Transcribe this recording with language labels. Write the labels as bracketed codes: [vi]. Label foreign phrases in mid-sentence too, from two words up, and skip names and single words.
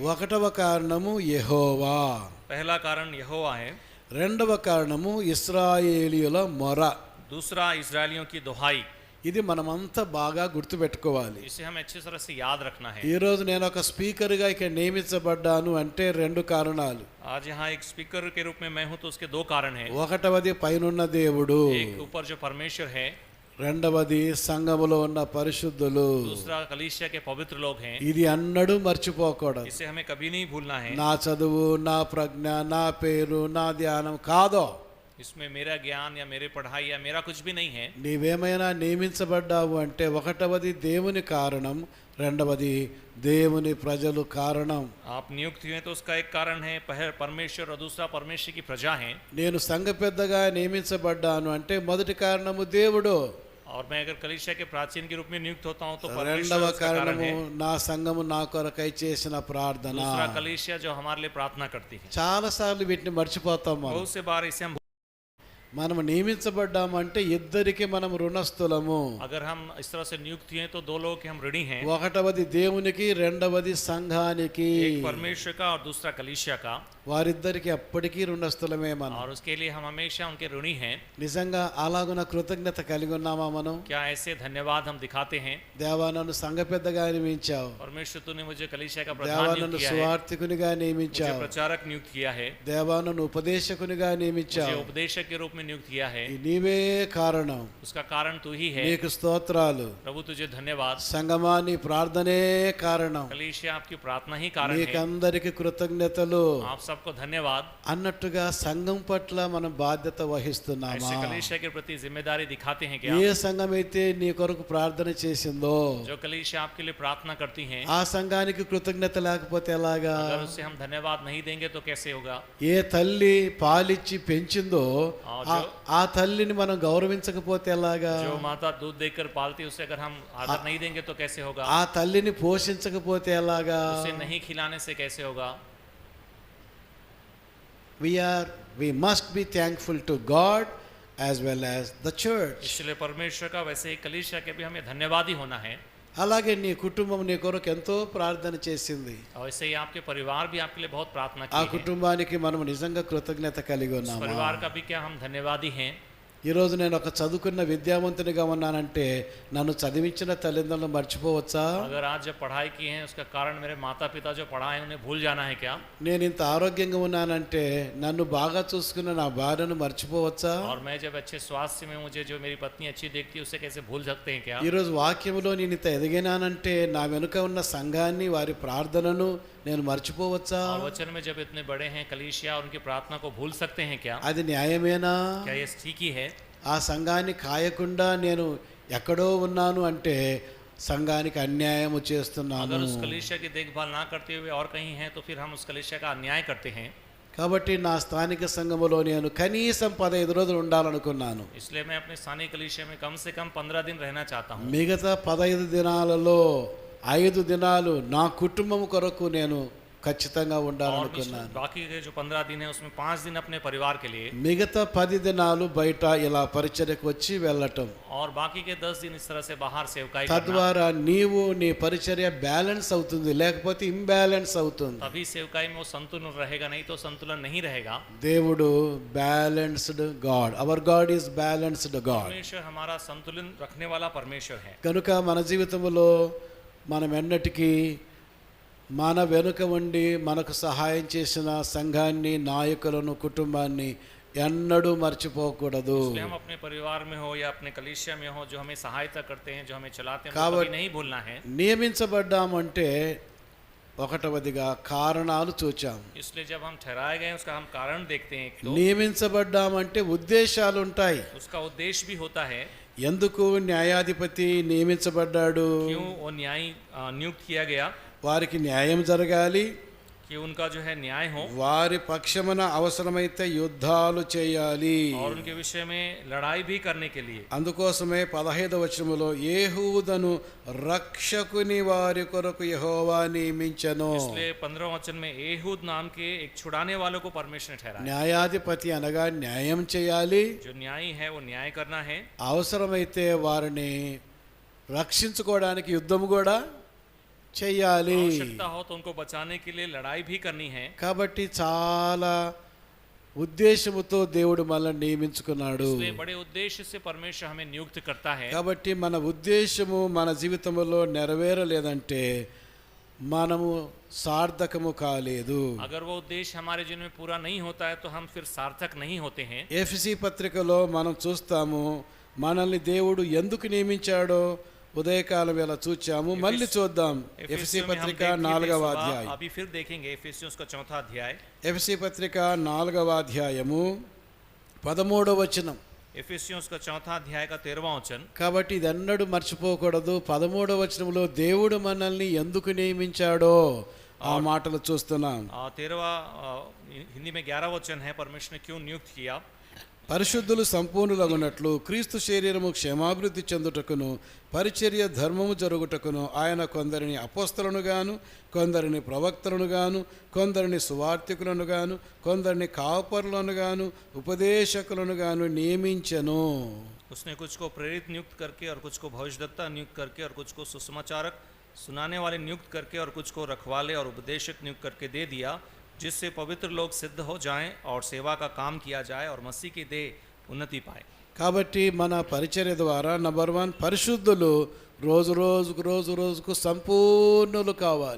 [te] ఒకటవ కారణము యెహోవా, [hi] पहला कारण यहोवा है. [te] రెండవ కారణము ఇశ్రాయేలీయుల మొర. [hi] दूसरा इजरायलियों की दुहाई. [te] ఇది మనమంతా బాగా గుర్తుపెట్టుకోవాలి. [hi] इसे हमें अच्छी तरह से याद रखना है. [te] ఈ రోజు నేను ఒక స్పీకర్గా ఇక్కడ నియమించబడ్డాను అంటే 2 కారణాలు. [hi] आज यहाँ एक स्पीकर के रूप में मैं हूँ तो उसके 2 कारण हैं. [te] ఒకటవది పైనున్న దేవుడు, [hi] एक ऊपर जो परमेश्वर है. [te] రెండవది సంఘములో ఉన్న పరిశుద్ధులు. [hi] दूसरा कलीसिया के पवित्र लोग हैं. [te] ఇది అన్నడూ మర్చిపోకూడదు. [hi] इसे हमें कभी नहीं भूलना है. [te] నా చదువు, నా ప్రజ్ఞ, నా పేరు, నా ధ్యానం కాదో. [hi] इसमें मेरा ज्ञान या मेरी पढ़ाई या मेरा कुछ भी नहीं है. [te] నీవేమైనా నియమించబడ్డావు అంటే ఒకటవది దేవుని కారణం, రెండవది దేవుని ప్రజలు కారణం. [hi] आप नियुक्त हुए तो उसका एक कारण है परमेश्वर और दूसरा परमेश्वर की प्रजा है. [te] నేను సంఘ పెద్దగా నియమించబడ్డాను అంటే మొదటి కారణము దేవుడు. [hi] और मैं अगर कलीसिया के प्राचीन के रूप में नियुक्त होता हूँ तो परमेश्वर [te] రెండవ [hi] उसका कारण [te] కారణము [hi] है. [te] నా సంఘము నా కొరకై చేసిన ప్రార్థన. [hi] दूसरा कलीसिया जो हमारे लिए प्रार्थना करती है. [te] చాలా సార్లు వీటిని మర్చిపోతాం. [hi] बहुत से बार इसे हम [te] మనం నియమించబడ్డామంటే ఇద్దరికి మనం రుణస్థులము. [hi] अगर हम इस तरह से नियुक्त हुए तो 2 लोगों के हम ऋणी हैं. [te] ఒకటవది దేవునికి, రెండవది సంఘానికి. [hi] एक परमेश्वर का और दूसरा कलीसिया का. [te] వారిద్దరికి అప్పటికీ రుణస్థులమే మనం. [hi] और उसके लिए हम हमेशा उनके ऋणी हैं. [te] నిజంగా అలాగున కృతజ్ఞత కలిగి ఉన్నామా మనం? [hi] क्या ऐसे धन्यवाद हम दिखाते हैं? [te] దేవా నన్ను సంఘ పెద్దగా నియమించావు, [hi] परमेश्वर तूने मुझे कलीसिया का [te] దేవా [hi] प्रधान नियुक्त [te] నన్ను [hi] किया है. [te] సువార్థికునిగా [hi] मुझे [te] నియమించావు, [hi] प्रचारक नियुक्त किया है. [te] దేవా నన్ను ఉపదేశకునిగా [hi] मुझे [te] నియమించావు. [hi] उपदेशक के रूप में नियुक्त किया है. [te] నీవే కారణం. [hi] उसका कारण तू ही है. [te] నీకు స్తోత్రాలు. [hi] प्रभु तुझे धन्यवाद. [te] సంగమా నీ ప్రార్థనే కారణం. [hi] कलीसिया आपकी प्रार्थना ही कारण है. [te] నీకందరికి కృతజ్ఞతలు [hi] आप सबको धन्यवाद. [te] అన్నట్టుగా సంఘం పట్ల మనం బాధ్యత వహిస్తున్నామా? [hi] ऐसे कलीसिया के प्रति जिम्मेदारी दिखाते हैं क्या? [te] ఏ సంఘం అయితే నీ కొరకు ప్రార్థన చేసిందో [hi] जो कलीसिया आपके लिए प्रार्थना करती हैं, [te] ఆ సంఘానికి కృతజ్ఞత లేకపోతే ఎలాగా? [hi] अगर उससे हम धन्यवाद नहीं देंगे तो कैसे होगा? [te] ఏ తల్లి పాలిచ్చి పెంచిందో [hi] जो [te] ఆ తల్లిని మనం గౌరవించకపోతే ఎలాగా? [hi] जो माता दूध देकर पालती है उसे अगर हम आदर नहीं देंगे तो कैसे होगा? [te] ఆ తల్లిని పోషించకపోతే ఎలాగా? [hi] उसे नहीं खिलाने से कैसे होगा? [en] we must be thankful to God as well as the church. [hi] इसलिए परमेश्वर का वैसे ही कलीसिया के भी हमें धन्यवादी होना है। [te] అలాగే నీ కుటుంబం నీ కొరకు ఎంతో ప్రార్థన చేసింది. [hi] और वैसे ही आपके परिवार भी आपके लिए बहुत प्रार्थना [te] ఆ [hi] की है। [te] కుటుంబానికి మనం నిజంగా కృతజ్ఞత కలిగి [hi] उस [te] ఉన్నాము. [hi] परिवार का भी क्या हम धन्यवादी हैं। [te] ఈరోజు నేను ఒక చదువుకున్న విద్యావంతునిగా ఉన్నానంటే నన్ను చదివించిన తల్లిదండ్రులను మర్చిపోవచ్చా? [hi] अगर आज जब पढ़ाई की है उसका कारण मेरे माता पिता जो पढ़ाए उन्हें भूल जाना है क्या? [te] నేను ఇంత ఆరోగ్యంగా ఉన్నానంటే నన్ను బాగా చూసుకున్న నా భార్యను మర్చిపోవచ్చా? [hi] और मैं जब अच्छे स्वास्थ्य में मुझे जो मेरी पत्नी अच्छी देखती है उसे कैसे भूल सकते हैं क्या? [te] ఈరోజు వాక్యంలో నేను ఇంత ఎదిగినానంటే నా వెనుక ఉన్న సంఘాన్ని వారి ప్రార్థనను నేను మర్చిపోవచ్చా? [hi] और वचन में जब इतने बड़े हैं कलीसिया और उनकी प्रार्थना को भूल सकते हैं क्या? [te] అది న్యాయమేనా? [hi] क्या ये ठीक ही है? [te] ఆ సంఘాన్ని కాయకుండా నేను ఎక్కడో ఉన్నాను అంటే సంఘానికి అన్యాయము [hi] अगर [te] చేస్తున్నాను. [hi] उस कलीसिया की देखभाल ना करते हुए और कहीं हैं तो फिर हम उस कलीसिया का अन्याय करते हैं। [te] కాబట్టి నా స్థానిక సంఘములో నేను కనీసం 15 రోజులు ఉండాలనుకున్నాను. [hi] इसलिए मैं अपने स्थानीय कलीसिया में कम से कम 15 दिन रहना चाहता हूँ। [te] మిగతా 15 దినాలలో 5 దినాలు నా కుటుంబం కొరకు నేను ఖచ్చితంగా [hi] और [te] ఉండాలనుకున్నాను. [hi] बाकी के जो 15 दिन है उसमें 5 दिन अपने परिवार के लिए [te] మిగతా 10 దినాలు బయట ఇలా పరిచర్యకు వచ్చి వెళ్ళటం. [hi] और बाकी के 10 दिन इस तरह से बाहर सेवकाई करना। [te] తద్వారా నీవు నీ పరిచర్య బ్యాలెన్స్ అవుతుంది, లేకపోతే ఇంబ్యాలెన్స్ అవుతుంది. [hi] तभी सेवकाई में वो संतुलन रहेगा, नहीं तो संतुलन नहीं रहेगा। [en] దేవుడు balanced God. Our God is balanced God. [hi] परमेश्वर हमारा संतुलन रखने वाला परमेश्वर है। [te] కనుక మన జీవితంలో మనం ఎన్నటికీ మన వెనుక ఉండి మనకు సహాయం చేసిన సంఘాన్ని, నాయకులను, కుటుంబాన్ని ఎన్నడూ మర్చిపోకూడదు. [hi] इसलिए हम अपने परिवार में हो या अपने कलीसिया में हो जो हमें सहायता करते हैं, जो हमें चलाते हैं, कावट- वो कभी नहीं भूलना है। [te] నియమించబడ్డామంటే ఒకటవదిగా కారణాలు చూచాం. [hi] इसलिए जब हम ठहराए गए उसका हम कारण देखते हैं। एक तो [te] నియమించబడ్డామంటే ఉద్దేశాలు ఉంటాయి. [hi] उसका उद्देश्य भी होता है। [te] ఎందుకు న్యాయాధిపతి నియమించబడ్డాడు? [hi] क्यों वो न्यायी नियुक्त किया गया? [te] వారికి న్యాయం జరగాలి, [hi] कि उनका जो है न्याय हो [te] వారి పక్షమున అవసరమైతే యుద్ధాలు చేయాలి. [hi] और उनके विषय में लड़ाई भी करने के लिए। [te] అందుకోసమే 15వ వచనములో ఏహూదను రక్షకుని వారి కొరకు యెహోవా నియమించెను. [hi] इसलिए 15वें वचन में एहूद नाम के एक छुड़ाने वालों को परमेश्वर ने ठहराया। [te] న్యాయాధిపతి అనగా న్యాయం చేయాలి, [hi] जो न्यायी है वो न्याय करना है, [te] అవసరమైతే వారిని రక్షించుకోవడానికి యుద్ధం కూడా చేయాలి. [hi] आवश्यकता हो तो उनको बचाने के लिए लड़ाई भी करनी है। [te] కాబట్టి చాలా ఉద్దేశముతో దేవుడు మనల్ని నియమించుకున్నాడు. [hi] इसलिए बड़े उद्देश्य से परमेश्वर हमें नियुक्त करता है। [te] కాబట్టి మన ఉద్దేశము మన జీవితంలో నెరవేరలేదంటే మనము సార్థకము కాలేదు. [hi] अगर वो उद्देश्य हमारे जीवन में पूरा नहीं होता है तो हम फिर सार्थक नहीं होते हैं। [te] ఎఫెసీ పత్రికలో మనం చూస్తాము మనల్ని దేవుడు ఎందుకు నియమించాడో ఉదయకాలం వేళ చూచాము. మళ్ళీ చూద్దాం. ఎఫెసీ [hi] एफिसियों में हम [te] పత్రిక [hi] देख लिए थे [te] 4వ [hi] सुबह, [te] అధ్యాయం. [hi] अभी फिर देखेंगे एफिसियों का 4था अध्याय। [te] ఎఫెసీ పత్రిక 4వ అధ్యాయము 13వ వచనం. [hi] एफिसियों का 4था अध्याय का 13वां वचन। [te] కాబట్టి ఇది ఎన్నడూ మర్చిపోకూడదు. 13వ వచనంలో దేవుడు మనల్ని ఎందుకు నియమించాడో ఆ మాటలు చూస్తున్నాం. [hi] 13वां हिंदी में 11वां वचन है, परमेश्वर ने क्यों नियुक्त किया। [te] పరిశుద్ధులు సంపూర్ణులగునట్లు క్రీస్తు శరీరము క్షేమాభివృద్ధి చెందుటకును పరిచర్య ధర్మము జరుగుటకును ఆయన కొందరిని అపోస్తలను గాను, కొందరిని ప్రవక్తలను గాను, కొందరిని సువార్తికులను గాను, కొందరిని కాపరులను గాను, ఉపదేశకులను గాను నియమించెను. [hi] उसने कुछ को प्रेरित नियुक्त करके और कुछ को भविष्यद्वक्ता नियुक्त करके और कुछ को सुसमाचारक सुनाने वाले नियुक्त करके और कुछ को रखवाले और उपदेशक नियुक्त करके दे दिया, जिससे पवित्र लोग सिद्ध हो जाएं और सेवा का काम किया जाए और मसीह की देह उन्नति पाए। [te] కాబట్టి మన పరిచర్య ద్వారా నంబర్ 1 పరిశుద్ధులు రోజు రోజుకు సంపూర్ణులు కావాలి.